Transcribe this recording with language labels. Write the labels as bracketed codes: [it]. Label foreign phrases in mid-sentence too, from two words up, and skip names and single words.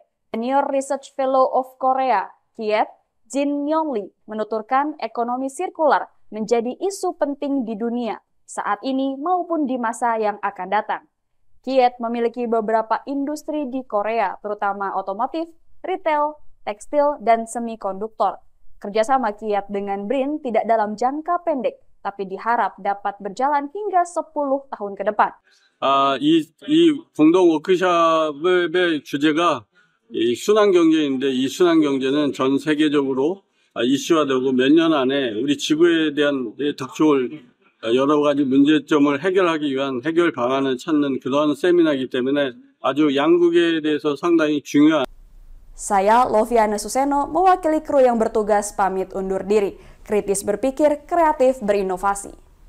[en] Senior Research Fellow of Korea KIET, [id] Jin Yong-lee, menuturkan ekonomi sirkular menjadi isu penting di dunia saat ini maupun di masa yang akan datang. Kiat memiliki beberapa industri di Korea, terutama otomotif, retail, tekstil, dan semikonduktor. Kerjasama Kiat dengan BRIN tidak dalam jangka pendek, tapi diharap dapat berjalan hingga 10 tahun ke depan. [ko] 이 공동 워크숍의 주제가 이 순환 경제인데 이 순환 경제는 전 세계적으로 이슈화되고 몇 년 안에 우리 지구에 대한 닥쳐올 여러 가지 문제점을 해결하기 위한 해결 방안을 찾는 그런 세미나이기 때문에 아주 양국에 대해서 상당히 중요한. [id] Saya Loviana Suseno mewakili kru yang bertugas pamit undur diri. Kritis berpikir, kreatif berinovasi.